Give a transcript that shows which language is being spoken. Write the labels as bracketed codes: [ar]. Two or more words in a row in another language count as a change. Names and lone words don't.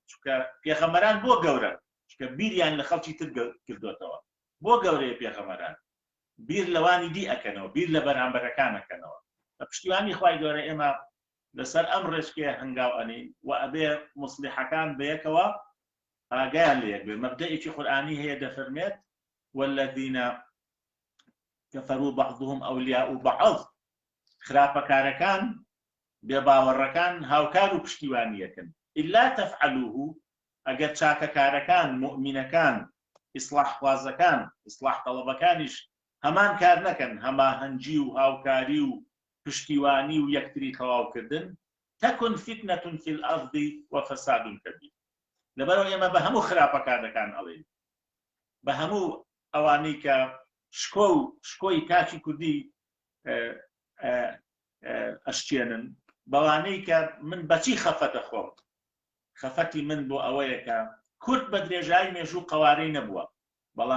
[ckb] چونکە پێغەمبەران بۆ گەورە کە بیریان لە خەڵکی تر کردوێتەوە بۆ گەورەیە پێغەمبەران بیر لەوانی دی ئەکەنەوە بیر لە بەرامبەرەکانەکەنەوە بە پشتیوانی خوای گەورە ئێمە لەسەر ئەم ڕێچکێ هەنگاو ئەنین و ئەبێ مصلحەکان بەیەکەوە ئاگایان لە یەک بێ مەبدەئێکی قورئانی هەیە دەفەرمێت [ar] والذین كفروا بعضهم أولياء بعض [ckb] خراپەکارەکان بێباوەڕەکان هاوکار و پشتیوانیەکەن [ar] إلا تفعلوه [ckb] ئەگەر چاکەکارەکان مؤمنەکان ئیسلاح خوازەکان ئیسلاح تەڵەبەکانیش هەمان کار نەکەن هەماهەنگی و هاوکاری و پشتیوانی و یەکتری تەواوکردن تەکن [ar] فتنة في الأرض وفساد كبير [ckb] لەبەرەوە ئێمە بە هەموو خراپەکارەکان ئەڵێن بە هەموو ئەوانەی کە شکۆی کاکی کوردی ئەشتێنن بەوانەی کە من بەچی خەفەتە خۆم خەفەتی من بۆ ئەوەیە کە کورد بە درێژایی مێژوو قەوارەی نەبووە بەڵام